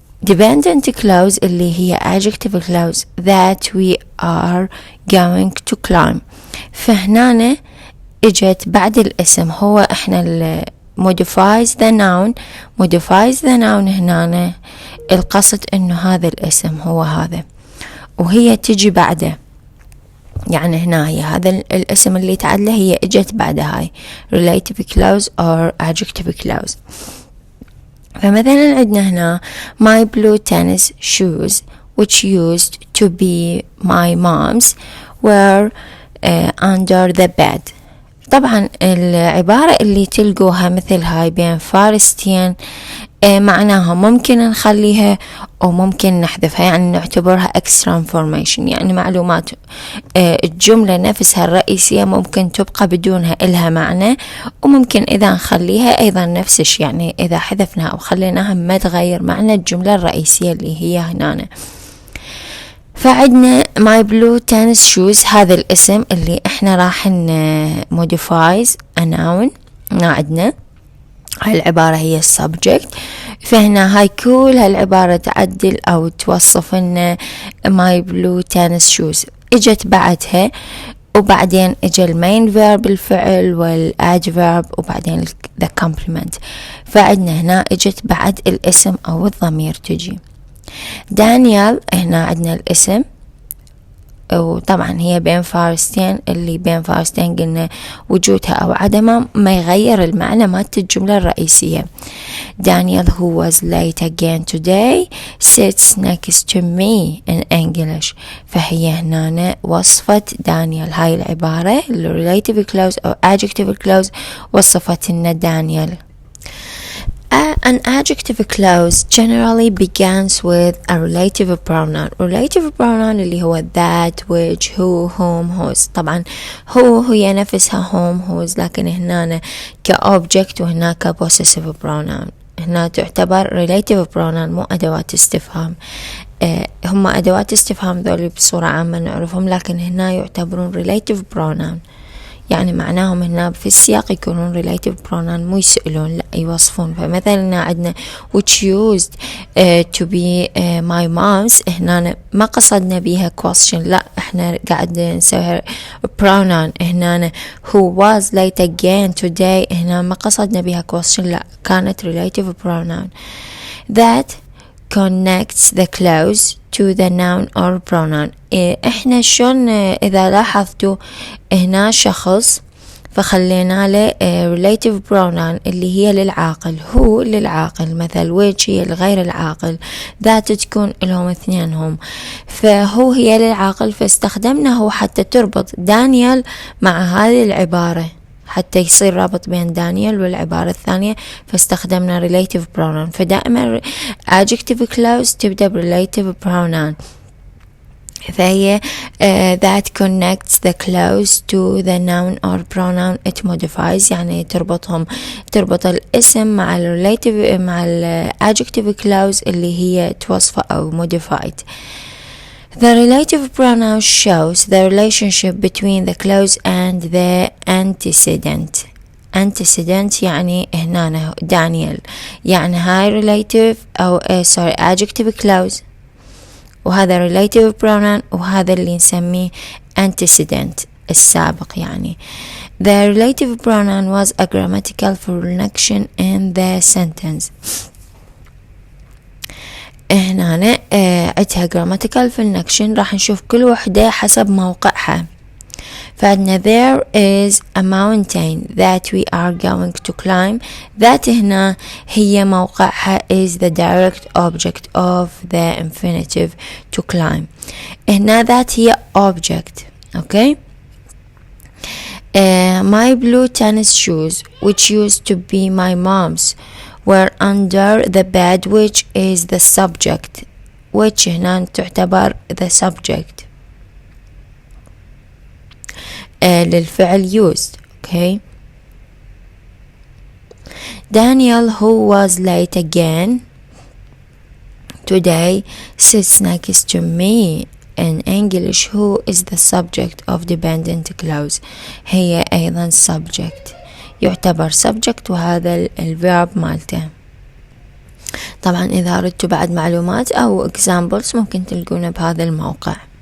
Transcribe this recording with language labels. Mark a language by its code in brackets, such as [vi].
[en] Dependent clause [ar] اللي هي [en] adjective clause that we are going to climb. [ar] فهنا اجت بعد الاسم، هو احنا [en] modifies the noun [ar] هنا القصد انه هذا الاسم هو هذا، وهي تجي بعده، يعني هنا هي هذا الاسم اللي تعدله هي اجت بعد هاي [en] relative clause or adjective clause. [ar] فمثلا عندنا هنا [en] my blue tennis shoes which used to be my mom's were under the bed. [ar] طبعا العبارة اللي تلقوها مثل هاي بين فارستين معناها ممكن نخليها أو ممكن نحذفها، يعني نعتبرها [en] extra information، [ar] يعني معلومات. الجملة نفسها الرئيسية ممكن تبقى بدونها إلها معنى، وممكن إذا نخليها أيضا نفس الشيء، يعني إذا حذفناها أو خليناها ما تغير معنى الجملة الرئيسية اللي هي هنا. فعندنا [en] my blue tennis shoes، [ar] هذا الاسم اللي احنا راح [en] modifies a noun. [ar] عندنا هاي العبارة هي subject، فهنا هاي كل هالعبارة تعدل أو توصف لنا [en] my blue tennis shoes. [ar] اجت بعدها وبعدين اجى المين verb الفعل والadverb وبعدين [en] the complement. [ar] فعندنا هنا اجت بعد الاسم أو الضمير تجي. دانيال هنا عندنا الاسم، وطبعا هي بين فارستين، اللي بين فارستين قلنا وجودها أو عدمها ما يغير المعنى مالت الجملة الرئيسية. [en] Daniel who was late again today sits next to me in English. [ar] فهي هنا وصفت دانيال، هاي العبارة [en] relative clause [ar] أو [en] adjective clause [ar] وصفت لنا دانيال. [en] An adjective clause generally begins with a relative pronoun. Relative pronoun [ar] اللي هو [en] that, which, who, whom, whose. [ar] طبعا هي نفسها [en] whom, whose، [ar] لكن هنا كobject وهنا ك [en] possessive pronoun. [ar] هنا تعتبر [en] relative pronoun، [ar] مو أدوات استفهام. هم أدوات استفهام ذولي بصورة عامة نعرفهم، لكن هنا يعتبرون [en] relative pronoun، [ar] يعني معناهم هنا في السياق يكونون relative pronoun، مو يسألون لا يوصفون. فمثلا عندنا [en] which used to be my mom's، [ar] هنا ما قصدنا بيها question، لا احنا قاعد نسويها pronoun. هنا [en] who was late again today، [ar] هنا ما قصدنا بيها [en] question، [ar] لا كانت [en] relative pronoun. That connects the clause to the noun or pronoun. [ar] احنا شون اذا لاحظتوا هنا شخص فخلينا له [en] relative pronoun [ar] اللي هي للعاقل، هو للعاقل، مثل which هي الغير العاقل، that تكون لهم اثنينهم، فهو هي للعاقل، فاستخدمنا هو حتى تربط دانيال مع هذه العبارة، حتى يصير رابط بين دانيال والعبارة الثانية، فاستخدمنا relative pronoun. فدائما [en] adjective clause [ar] تبدأ relative pronoun. فهي [en] that connects the clause to the noun or pronoun it modifies، [ar] يعني تربط الاسم مع ال relative مع ال [en] adjective clause [ar] اللي هي توصفه أو modified. [en] The relative pronoun shows the relationship between the clause and the antecedent. [ar] antecedent يعني هنا دانيال، يعني هاي relative أو adjective clause، وهذا [en] relative pronoun، [ar] وهذا اللي نسميه antecedent السابق يعني. [en] The relative pronoun was a grammatical function in the sentence. [ar] هنا عدها [en] grammatical function، [ar] راح نشوف كل وحدة حسب موقعها. فعندنا [en] there is a mountain that we are going to climb. that [ar] هنا هي موقعها [en] is the direct object of the infinitive to climb. [ar] هنا [en] that [ar] هي [en] object. okay. My blue tennis shoes, which used to be my mom's, were under the bed, which is the subject. which [ar] هنا تعتبر [en] the subject [ar] للفعل [en] used. okay. Daniel, who was late again today, sits next to me. In English, who is the subject of dependent clause. [ar] هي أيضا subject، يعتبر subject، وهذا الverb مالته. طبعا إذا أردتوا بعد معلومات أو examples ممكن تلقونه بهذا الموقع.